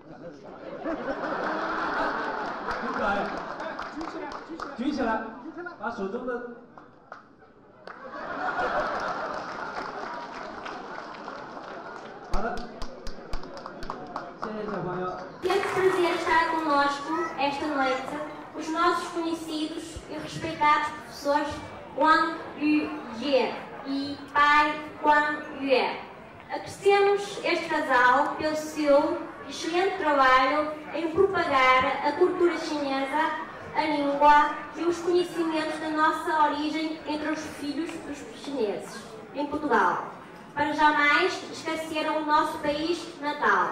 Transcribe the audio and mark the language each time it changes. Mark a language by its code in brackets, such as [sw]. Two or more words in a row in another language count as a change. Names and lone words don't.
[zh] 很可爱。举起来，把手中的。好的，谢谢小朋友。 [pt] Temos prazer estar conosco esta noite os nossos conhecidos e respeitados professores Wang Yujie e Pai Guan Yue. Agradecemos este casal pelo seu excelente trabalho em propagar a cultura chinesa, a língua e os conhecimentos da nossa origem entre os filhos dos chineses, em Portugal, para jamais esqueceram o nosso país natal.